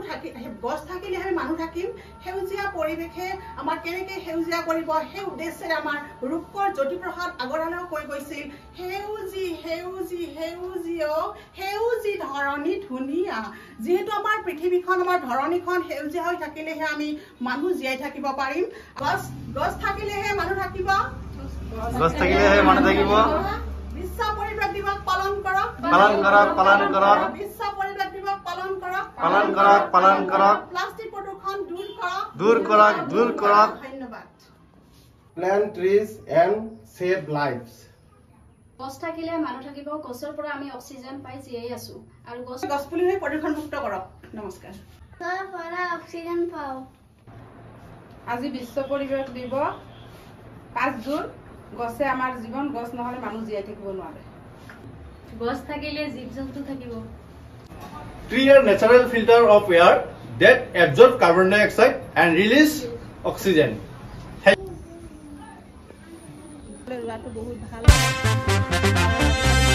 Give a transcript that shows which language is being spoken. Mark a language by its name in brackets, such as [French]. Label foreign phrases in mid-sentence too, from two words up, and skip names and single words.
[Assamese] থাকি গছ থাকিলে আমি মানুহ থাকিম সেউজীয়া পৰিৱেশে আমাৰ কেনেকৈ সেউজীয়া কৰিব সেই উদ্দেশ্যে আমাৰ ৰূপকৰ জ্যোতিপ্ৰসাদ আগৰৱালাও কৈ গৈছিল সেউজী সেউজী সেউজী ধৰণী ধুনীয়া যেহেতু আমাৰ পৃথিৱীখন আমাৰ ধৰণীখন সেউজীয়া হৈ থাকিলেহে আমি মানুহ জীয়াই থাকিব পাৰিম গছ থাকিলেহে মানুহ থাকিব বিশ্ব পৰিৱেশ দিৱস পালন কৰক বিশ্ব পৰিৱেশ দিৱস পালন কৰক প্লাষ্টিক প্ৰদূষণ দূৰ কৰক ধন্যবাদ [English] Plant trees and save lives. [Assamese] গছ থাকিলে মানুহ থাকিব গছৰ পৰা আমি অক্সিজেন পাই জীয়াই আছো আৰু গছ পুলি প্ৰদূষণ মুক্ত কৰক নমস্কাৰ গছৰ পৰা অক্সিজেন পাও আজি বিশ্ব পৰিৱেশ দিৱস 5 জুন গছে আমাৰ জীৱন গছ নহলে মানুহ জীয়াই থাকিব নোৱাৰে গছ থাকিলে জীৱ-জন্তু থাকিব [English] Tree are natural filter of air that absorb carbon dioxide and release oxygen. [Assamese] বহুত ভাল